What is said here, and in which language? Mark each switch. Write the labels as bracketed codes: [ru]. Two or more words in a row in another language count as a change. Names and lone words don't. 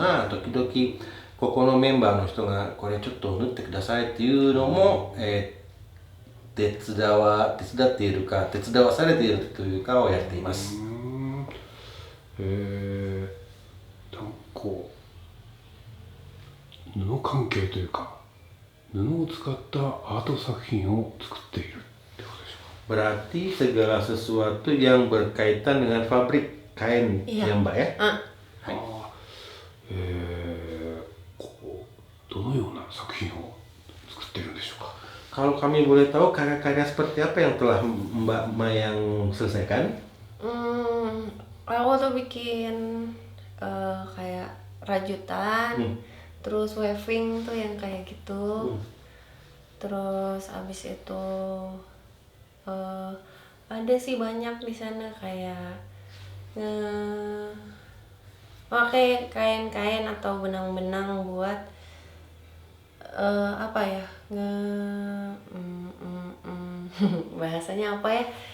[ja] まあ、時々ここのメンバーの人がこれちょっと縫ってくださいっていうのも、手伝っているか、手伝わされているというかをやっています。なんかこう布関係というか布を使ったアート作品を作っているってことでしょうか。 [id] Berarti segala sesuatu yang berkaitan dengan pabrik kain, ya Mbak ya? [ja] はい。こうどのような作品を作っているんでしょうか。 [id] Kalau kami boleh tahu karya-karya seperti apa yang telah Mbak Mayang selesaikan? Aku tuh bikin kayak rajutan, terus weaving tuh yang kayak gitu. Terus abis itu ada sih banyak di sana kayak pakai kain-kain atau benang-benang buat bahasanya apa ya?